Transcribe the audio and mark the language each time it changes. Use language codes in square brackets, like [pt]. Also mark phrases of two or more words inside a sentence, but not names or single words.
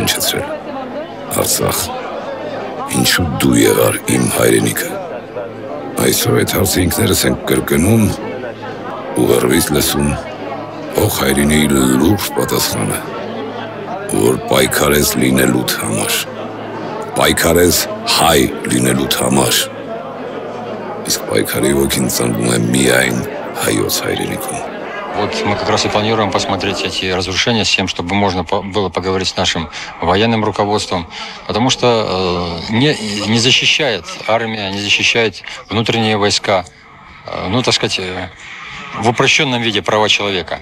[hy] հնչեցրել։ Արցախ, ինչու դու եղար իմ հայրենիքը։ Այսօր այդ հարցը ինքներս ենք կրկնում ու հեռվից լսում ող հայրենիի լուրջ պատասխանը, որ պայքարես լինելուդ համար, պայքարես հայ լինելուդ համար, իսկ պայքարի ոգին ծնվում է միայն հայոց հայրենիքում։ [ru] Вот мы как раз и планируем посмотреть эти разрушения с тем, чтобы можно было поговорить с нашим военным руководством, потому что не защищает армия, не защищает внутренние войска, ну, так сказать, в упрощенном виде права человека.